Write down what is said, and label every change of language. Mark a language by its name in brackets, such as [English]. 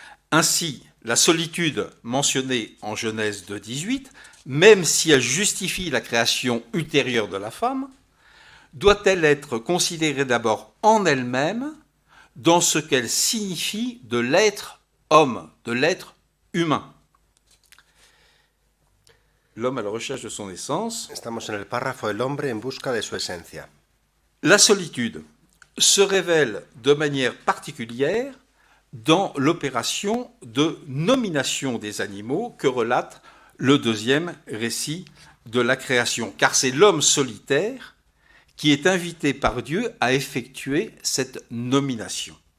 [French] Ainsi, la solitude mentionnée en Genèse 2,18, même si elle justifie la création ultérieure de la femme, doit-elle être considérée d'abord en elle-même dans ce qu'elle signifie de l'être homme, de l'être humain. L'homme à la recherche de son essence. [Spanish] Estamos en el párrafo El hombre en busca de su esencia. [French] La solitude se révèle de manière particulière dans l'opération de nomination des animaux que relate le deuxième récit de la création, car c'est l'homme solitaire qui est invité par Dieu à effectuer cette nomination.